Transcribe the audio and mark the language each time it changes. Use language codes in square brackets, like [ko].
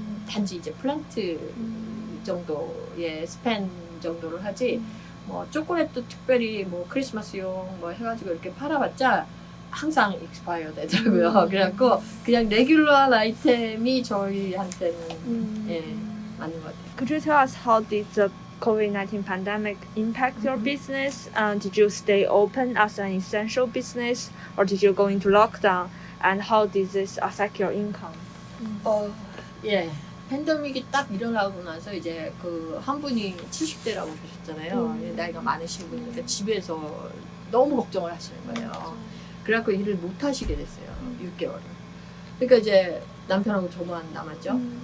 [ko] 단지 이제 플란트 정도의 스펜 정도를 하지. 뭐 초콜릿도 특별히 뭐 크리스마스용 뭐 해가지고 이렇게 팔아봤자 항상 익스파이어 되더라고요. 그래갖고 그냥 레귤러한 아이템이 저희한테는 예, 맞는 것 같아요. [en] Could you tell us how did the COVID-19 pandemic impact your business? Did you stay open as an essential business, or did you go into lockdown? And how did this affect your income? [ko] 예. 팬데믹이 딱 일어나고 나서 이제 그 한 분이 70대라고 그러셨잖아요. 나이가 많으신 분이니까 집에서 너무 걱정을 하시는 거예요. 그래갖고 일을 못 하시게 됐어요. 6개월을. 그러니까 이제 남편하고 저만 남았죠.